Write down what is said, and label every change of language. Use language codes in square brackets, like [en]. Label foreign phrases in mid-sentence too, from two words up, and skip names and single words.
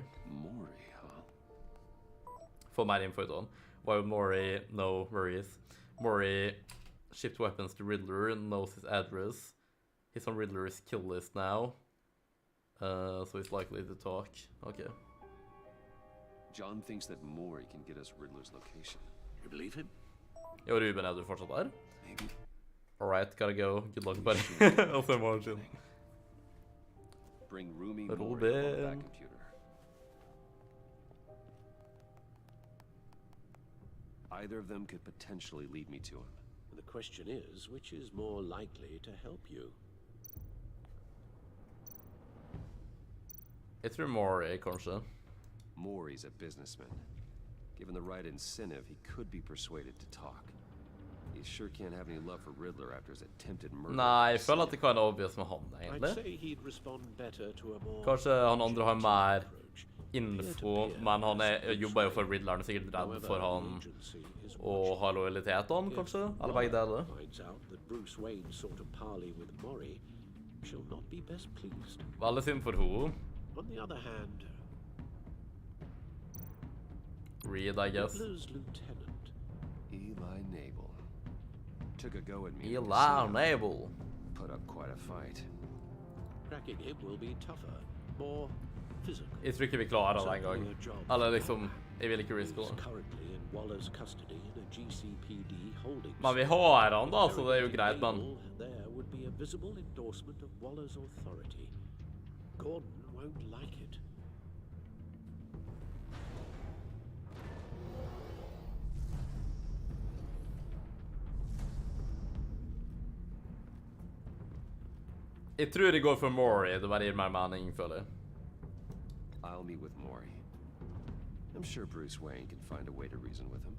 [en] Mori, huh? [no] For mer info ut on. Why Mori? [en] No worries. Mori shipped weapons to Riddler and knows his address. He's on Riddler's kill list now. So he's likely to talk. Okay. John thinks that Mori can get us Riddler's location. You believe him? [no] Jo, Ruben, er du fortsatt der? [en] Maybe. Alright, gotta go. Good luck, buddy. [no] Og så morgen sin. [en] Bring Rumi Mori on that computer. Either of them could potentially lead me to him. The question is, which is more likely to help you? [no] Jeg tror Mori, kanskje. [en] Mori's a businessman. Given the right incentive, he could be persuaded to talk. He sure can't have any love for Riddler after his attempted murder. [no] Nei, jeg føler at det kan være obvious med han, [en] I'd [no] egentlig. [en] say he'd respond better to a more [no] Kanskje han andre har mer info, men han jobber jo for Riddler, han er sikkert redd for han og har lojalitet til han, kanskje? Eller begge deler. [en] finds out that Bruce Wayne's sort of parley with Mori, she'll not be best pleased. [no] Veldig synd for henne. [en] On the other hand, Reed, I guess. Riddler's lieutenant. Eli Nabel. Took a go at me. Eli Nabel. Put up quite a fight. Cracking him will be tougher, more physical. [no] Jeg tror ikke vi klarer det en gang. Eller liksom, jeg vil ikke riske det. [en] Currently in Waller's custody in a GCPD holding. [no] Men vi har han da, så det er jo greit, men... [en] There would be a visible endorsement of Waller's authority. Gordon won't like it. [no] Jeg tror det går for Mori, det bare gir mer mening, føler jeg. [en] I'll meet with Mori. I'm sure Bruce Wayne can find a way to reason with him.